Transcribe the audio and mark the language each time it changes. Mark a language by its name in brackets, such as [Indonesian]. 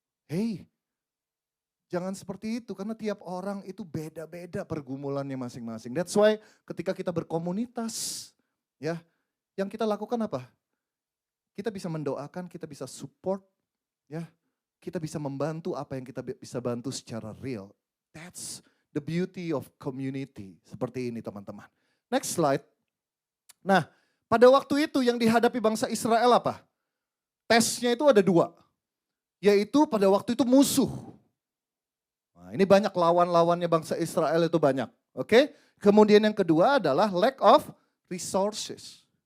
[Indonesian] Hey, jangan seperti itu karena tiap orang itu beda-beda pergumulannya masing-masing. [English] That's why [Indonesian] ketika kita berkomunitas, ya, yang kita lakukan apa? Kita bisa mendoakan, kita bisa support, ya, kita bisa membantu apa yang kita bisa bantu secara real. [English] That's the beauty of community. [Indonesian] Seperti ini teman-teman. [English] Next slide. [Indonesian] Nah, pada waktu itu yang dihadapi bangsa Israel apa? Tesnya itu ada 2. Yaitu pada waktu itu musuh. Nah, ini banyak lawan-lawannya bangsa Israel itu banyak. Oke? Kemudian yang kedua adalah [English] lack of resources.